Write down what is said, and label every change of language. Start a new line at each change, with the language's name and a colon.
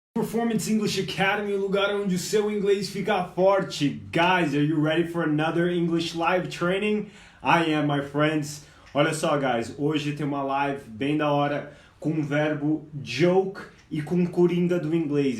Portuguese: Performance English Academy, o lugar onde o seu inglês fica forte.
English: Guys, are you ready for another English live training? I am, my friends.
Portuguese: Olha só, guys, hoje tem uma live bem da hora com o verbo joke e com coringa do inglês.